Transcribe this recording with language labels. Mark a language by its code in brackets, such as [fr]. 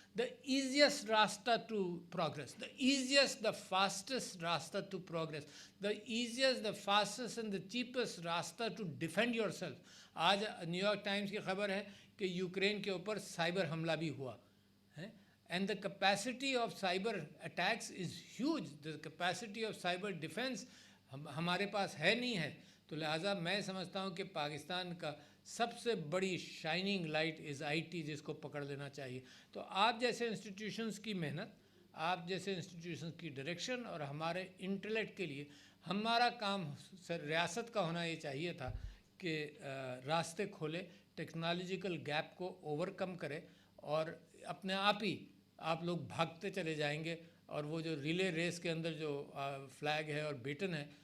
[en] The easiest rasta to progress, the easiest, the fastest rasta to progress, the easiest, the fastest and the cheapest rasta to defend yourself. [hi] आज New York times की खबर है कि Ukraine के ऊपर cyber हमला भी हुआ है. [en] And the capacity of cyber attacks is huge. The capacity of cyber defense [hi] हमारे पास है नहीं है. तो लिहाजा मैं समझता हूँ कि पाकिस्तान का सबसे बड़ी [en] shining light is IT, [hi] जिसको पकड़ लेना चाहिए. तो आप जैसे इंस्टीट्यूशंस की मेहनत, आप जैसे इंस्टीट्यूशंस की डायरेक्शन और हमारे इंटेलेक्ट के लिए हमारा काम रियासत का होना ये चाहिए था कि रास्ते खोले, टेक्नोलॉजिकल गैप को ओवरकम करे, और अपने आप ही आप लोग भागते चले जाएंगे, और वो जो रिले रेस के अंदर जो फ्लैग है और बेटन है,